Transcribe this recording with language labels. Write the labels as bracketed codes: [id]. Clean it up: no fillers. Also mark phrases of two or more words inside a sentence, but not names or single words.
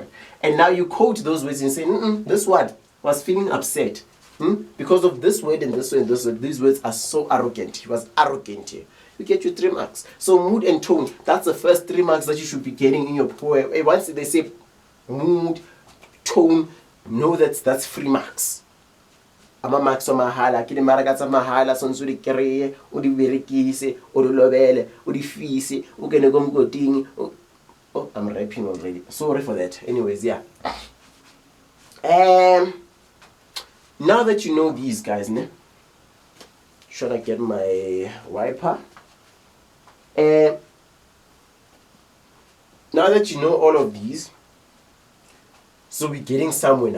[en] And now you quote those words and say, this one was feeling upset because of this word and this word and this word. These words are so arrogant. He was arrogant here. You get your 3 marks. So mood and tone, that's the first 3 marks that you should be getting in your poem. Once they say mood, tone, know that's 3 marks. [st] Ama marks mahala, ke di maraka tsa mahala sonse o di kreye, o di berekise, o di lobele, o di fise, o kene ko mokoting. [en] Oh, I'm rapping already. Sorry for that. Anyways, yeah. Now that you know these guys, ne? Should I get my wiper? Now that you know all of these, so we're getting somewhere now.